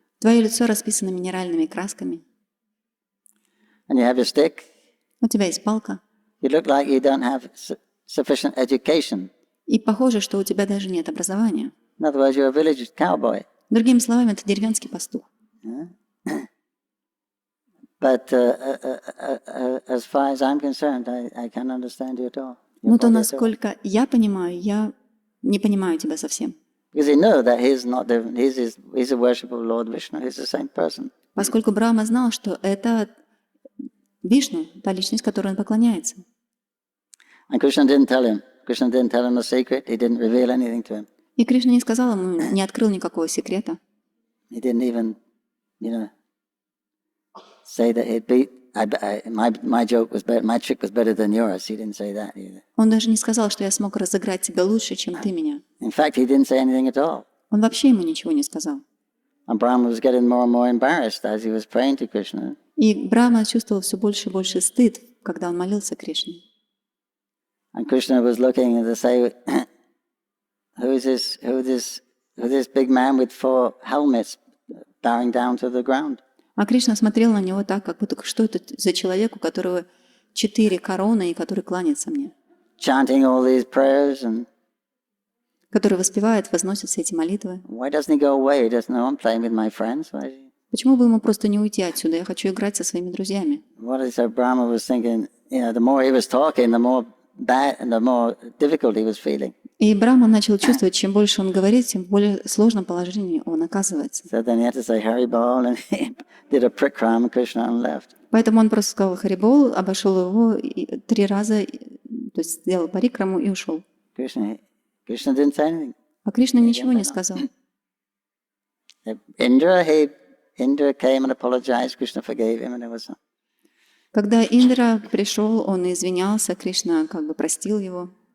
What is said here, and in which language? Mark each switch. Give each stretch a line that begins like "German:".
Russian: Твое лицо расписано минеральными красками.
English: And you have your stick.
Russian: У тебя есть палка.
English: You look like you don't have sufficient education.
Russian: И похоже, что у тебя даже нет образования.
English: In other words, you're a village cowboy.
Russian: Другими словами, это деревенский пастух.
English: But as far as I'm concerned, I can't understand you at all.
Russian: Но то, насколько я понимаю, я не понимаю тебя совсем.
English: Because he knows that he's not different. He's a worshipper of Lord Vishnu. He's the same person.
Russian: Поскольку Брахма знал, что это Вишну, та личность, которой он поклоняется.
English: And Krishna didn't tell him. Krishna didn't tell him the secret. He didn't reveal anything to him.
Russian: И Кришна не сказал ему, не открыл никакого секрета.
English: He didn't even, say that he'd beat. My joke was better. My trick was better than yours. He didn't say that either.
Russian: Он даже не сказал, что я смог разыграть тебя лучше, чем ты меня.
English: In fact, he didn't say anything at all.
Russian: Он вообще ему ничего не сказал.
English: And Brahma was getting more and more embarrassed as he was praying to Krishna.
Russian: И Брахма чувствовал все больше и больше стыд, когда он молился Кришне.
English: And Krishna was looking and to say, who is this big man with 4 helmets bowing down to the ground?
Russian: А Кришна смотрел на него так, как будто что это за человек, у которого 4 короны и который кланяется мне.
English: Chanting all these prayers and
Russian: который воспевает, возносит все эти молитвы.
English: Why doesn't he go away? He doesn't know I'm playing with my friends.
Russian: Почему бы ему просто не уйти отсюда? Я хочу играть со своими друзьями.
English: What is so Brahma was thinking? The more he was talking, the more bad and the more difficult he was feeling.
Russian: И Брахма начал чувствовать, чем больше он говорит, тем более сложном положении он оказывается.
English: So then he had to say Haribol and he did a prikram Krishna and left.
Russian: Поэтому он просто сказал Харибол, обошел его 3 раза, то есть сделал парикраму и ушел.
English: Krishna didn't say anything.
Russian: А Кришна ничего не сказал.
English: Indra came and apologized. Krishna forgave him, and it was.
Russian: Когда Индра пришел, он извинялся, Кришна как бы простил его.